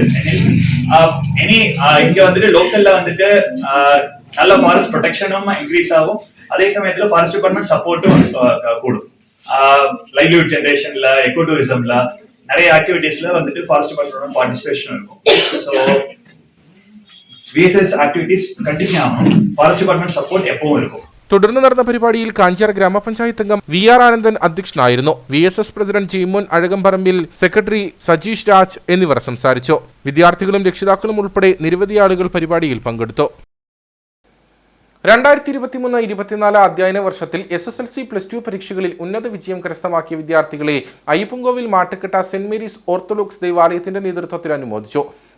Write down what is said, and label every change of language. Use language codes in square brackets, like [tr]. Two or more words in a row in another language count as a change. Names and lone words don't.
[ta] எனி இங்க வந்துட்டு லோக்கல்ல வந்துட்டு நல்ல [en] forest protection increase [ta] ஆகும். அதே சமயத்துல [en] forest department support [ta] கூடும். [en] livelihood generation, eco tourism [ta] நிறைய ஆக்டிவிட்டீஸ்ல வந்துட்டு [en] forest department participation [ta] இருக்கும். [en] so VSS activities continue [ta] ஆகும். [en] forest department support [ta] எப்பவும் இருக்கும். [ml] തുടർന്ന് നടന്ന പരിപാടിയിൽ കാഞ്ചിയാർ ഗ്രാമപഞ്ചായത്ത് അംഗം VR ആനന്ദൻ അധ്യക്ഷനായിരുന്നു. VSS പ്രസിഡന്റ് ജീമോൻ അഴകംപറമ്പിൽ, സെക്രട്ടറി സജീഷ് രാജ് എന്നിവർ സംസാരിച്ചു. വിദ്യാർത്ഥികളും രക്ഷിതാക്കളും ഉൾപ്പെടെ നിരവധി ആളുകൾ പരിപാടിയിൽ പങ്കെടുത്തു. 2023-24 അധ്യയന വർഷത്തിൽ SSLC+2 പരീക്ഷകളിൽ ഉന്നത വിജയം കരസ്ഥമാക്കിയ വിദ്യാർത്ഥികളെ അയ്യപ്പൻകോവിൽ മാട്ടുകെട്ട സെന്റ് മേരീസ് ഓർത്തഡോക്സ് ദേവാലയത്തിന്റെ നേതൃത്വത്തിൽ അനുമോദിച്ചു.